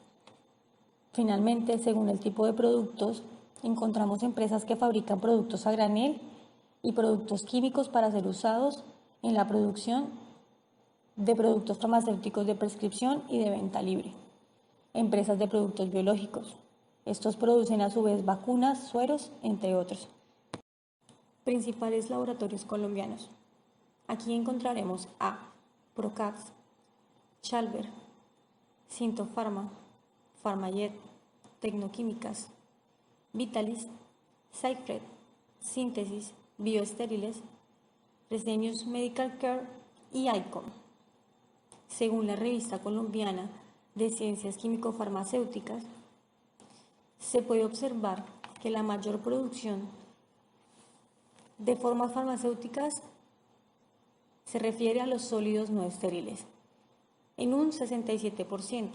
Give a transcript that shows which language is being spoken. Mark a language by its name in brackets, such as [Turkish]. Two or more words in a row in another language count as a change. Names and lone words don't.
[Spanish] Finalmente, según el tipo de productos, encontramos empresas que fabrican productos a granel y productos químicos para ser usados en la producción de productos farmacéuticos de prescripción y de venta libre. Empresas de productos biológicos. Estos producen a su vez vacunas, sueros, entre otros. Principales laboratorios colombianos. Aquí encontraremos a Procaps, Chalver, Sintofarma, Farmayet, Tecnoquímicas, Vitalis, Cypred, Síntesis, Bioestériles, Fresenius Medical Care y ICOM. Según la revista colombiana de Ciencias Químico-Farmacéuticas, se puede observar que la mayor producción de formas farmacéuticas se refiere a los sólidos no estériles, en un 67%.